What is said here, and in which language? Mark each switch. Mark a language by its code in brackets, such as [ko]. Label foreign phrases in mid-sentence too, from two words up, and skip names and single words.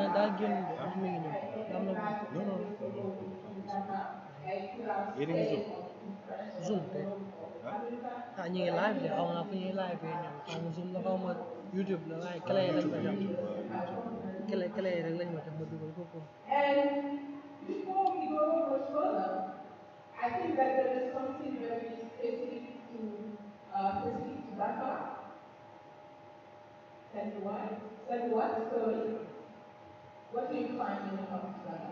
[en] And I don't Zoom teh. [wo] Tak ñi ngi live de xaw ma fu ñuy live ñoom xaw ma Zoom la xaw ma YouTube la waaye clé yi lañ ma jox clé yi rek lañ ma jox ma dugal ko ko. [en] And before we go much further, I think that there is something very specific to Dakar. Tell me why? Tell me what story? What do you find when you come to Dakar?